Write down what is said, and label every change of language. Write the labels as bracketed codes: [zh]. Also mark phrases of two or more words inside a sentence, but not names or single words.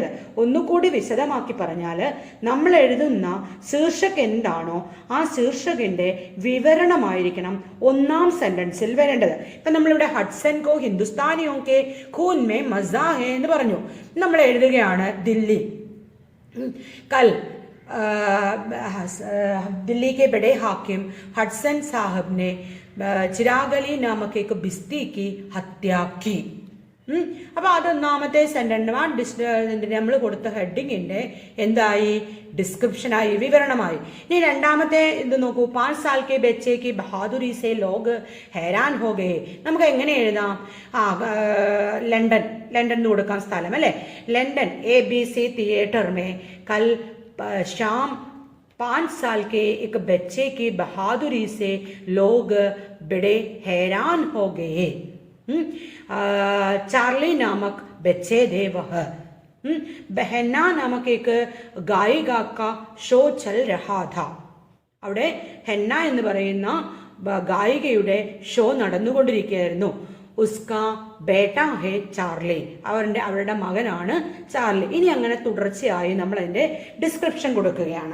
[ml] ഒന്നുകൂടി വിശദമാക്കി പറഞ്ഞാൽ നമ്മൾ എഴുതുന്ന ശീർഷക് എന്താണോ ആ ശീർഷകിന്റെ വിവരണമായിരിക്കണം ഒന്നാം സെന്റൻസിൽ വരേണ്ടത്. ഇപ്പം നമ്മളിവിടെ [hi] हडसन को हिंदुस्तानियों के खून में मज़ा है [ml] എന്ന് പറഞ്ഞു. നമ്മൾ എഴുതുകയാണ് [hi] ദില്ലി, കൽ दिल्ली के बड़े हाकिम हडसन साहब ने चिराग अली नामक एक बिस्ती की हत्या की. [ml] അപ്പോൾ അതൊന്നാമത്തെ സെന്റൻസ് നമ്മൾ കൊടുത്ത ഹെഡിങ്ങിന്റെ എന്തായി, ഡിസ്ക്രിപ്ഷനായി, വിവരണമായി. ഇനി രണ്ടാമത്തെ ഇത് നോക്കൂ, [hi] 5 साल के बच्चे की बहादुरी से लोग हैरान हो गए. [ml] നമുക്ക് എങ്ങനെ എഴുതാം, ലണ്ടൻ കൊടുക്കാം സ്ഥലം അല്ലേ, [hi] ലണ്ടൻ ABC थिएटर में कल शाम 5 साल के एक बच्चे की बहादुरी से लोग बड़े हैरान हो गए. चार्ली नामक बच्चे थे वह. बहना नामक एक गायिका का शो चल रहा था. [ml] അവിടെ ഹെന്ന എന്ന് പറയുന്ന ഗായികയുടെ ഷോ നടന്നുകൊണ്ടിരിക്കുകയായിരുന്നു. [hi] उसका बेटा है चार्ली, [ml] അവരുടെ മകനാണ് ചാർലി. ഇനി അങ്ങനെ തുടർച്ചയായി നമ്മൾ അതിന്റെ ഡിസ്ക്രിപ്ഷൻ കൊടുക്കുകയാണ്.